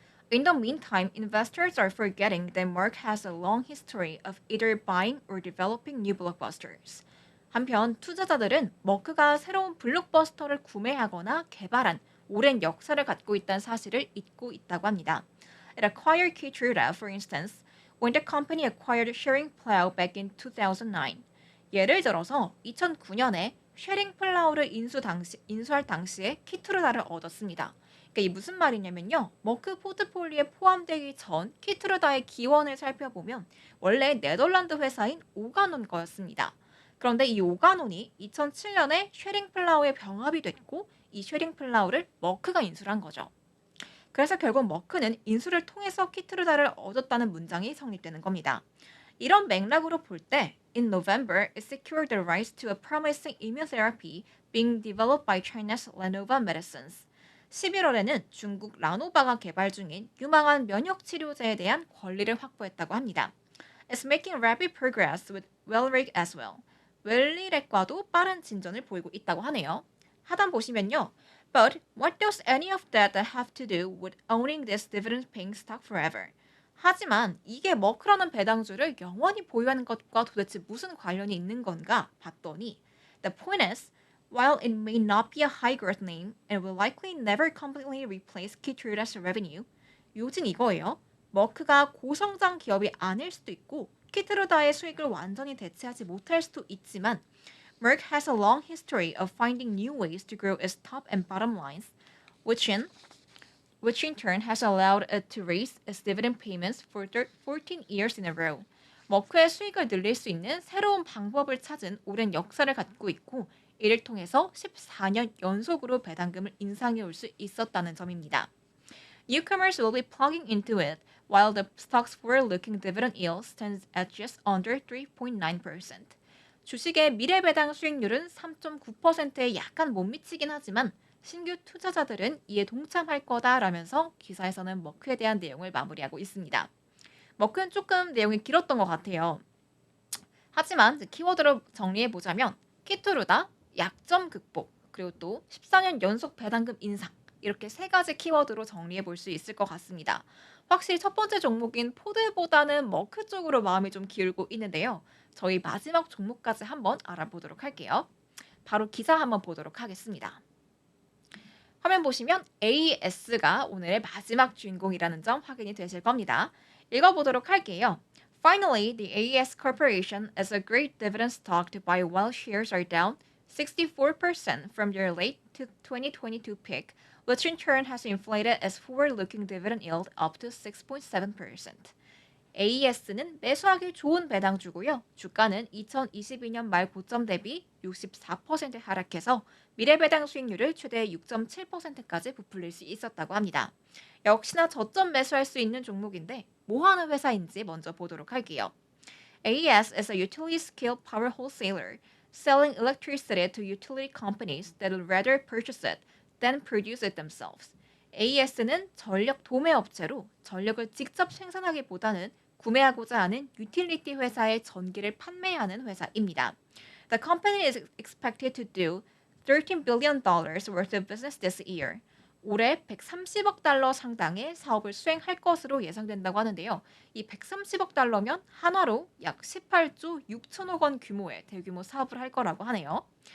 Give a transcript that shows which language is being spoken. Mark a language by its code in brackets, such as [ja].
[en] In the meantime, investors are forgetting that Merck has a long history of either buying or developing new blockbusters. [ko] 한편 투자자들은 머크가 새로운 블록버스터를 구매하거나 개발한 오랜 역사를 갖고 있다는 사실을 잊고 있다고 합니다. [en] It acquired Keytruda, for instance, when the company acquired Schering-Plough back in 2009. [ko] 예를 들어서 2009년에 쉐링플라우를 인수할 당시에 키트루다를 얻었습니다. 그러니까 이 무슨 말이냐면요. 머크 포트폴리오에 포함되기 전 키트루다의 기원을 살펴보면 원래 네덜란드 회사인 오가논 거였습니다. 그런데 이 오가논이 2007년에 쉐링플라우에 병합이 됐고 이 쉐링플라우를 머크가 인수를 한 거죠. 그래서 결국 머크는 인수를 통해서 키트루다를 얻었다는 문장이 성립되는 겁니다. 이런 맥락으로 볼 때 [en] In November, it secured the rights to a promising immunotherapy being developed by China's Lanova Medicines. [ko] 11월에는 중국 라노바가 개발 중인 유망한 면역 치료제에 대한 권리를 확보했다고 합니다. [en] It's making rapid progress with Welric as well. [ko] 웰리렉과도 빠른 진전을 보이고 있다고 하네요. 하단 보시면요. [en] But what does any of that have to do with owning this dividend-paying stock forever? [ko] 하지만 이게 머크라는 배당주를 영원히 보유하는 것과 도대체 무슨 관련이 있는 건가 봤더니 [en] The point is, while it may not be a high-growth name and will likely never completely replace Keytruda's revenue, [ko] 요즘 이거예요. 머크가 고성장 기업이 아닐 수도 있고 키트루다의 수익을 완전히 대체하지 못할 수도 있지만 [en] Merck has a long history of finding new ways to grow its top and bottom lines, which in which in turn has allowed it to raise its dividend payments for 14 years in a row. [ko] 머크의 수익을 늘릴 수 있는 새로운 방법을 찾은 오랜 역사를 갖고 있고 이를 통해서 14년 연속으로 배당금을 인상해 올 수 있었다는 점입니다. [en] Newcomers will be plugging into it, while the stock's forward-looking dividend yield stands at just under 3.9%. [ko] 주식의 미래 배당 수익률은 3.9%에 약간 못 미치긴 하지만 신규 투자자들은 이에 동참할 거다라면서 기사에서는 머크에 대한 내용을 마무리하고 있습니다. 머크는 조금 내용이 길었던 것 같아요. 하지만 키워드로 정리해 보자면 키투르다, 약점 극복, 그리고 또 14년 연속 배당금 인상 이렇게 세 가지 키워드로 정리해 볼 수 있을 것 같습니다. 확실히 첫 번째 종목인 포드보다는 머크 쪽으로 마음이 좀 기울고 있는데요. 저희 마지막 종목까지 한번 알아보도록 할게요. 바로 기사 한번 보도록 하겠습니다. 화면 보시면 AS가 오늘의 마지막 주인공이라는 점 확인이 되실 겁니다. 읽어보도록 할게요. [en] Finally, the AES Corporation is a great dividend stock to buy while shares are down 64% from their late 2022 peak, which in turn has inflated its forward-looking dividend yield up to 6.7%. [ko] AES는 매수하기 좋은 배당주고요. 주가는 2022년 말 고점 대비 64% 하락해서 미래 배당 수익률을 최대 6.7%까지 부풀릴 수 있었다고 합니다. 역시나 저점 매수할 수 있는 종목인데 뭐 하는 회사인지 먼저 보도록 할게요. [en] AES is a utility-scale power wholesaler selling electricity to utility companies that would rather purchase it than produce it themselves. [ko] AES는 전력 도매 업체로 전력을 직접 생산하기보다는 구매하고자 하는 유틸리티 회사의 전기를 판매하는 회사입니다. [en] The company is expected to do $13 billion worth of business this year. [ko] 올해 130억 달러 상당의 사업을 수행할 것으로 예상된다고 하는데요. 이 130억 달러면 한화로 약 18조 6천억 원 규모의 대규모 사업을 할 거라고 하네요.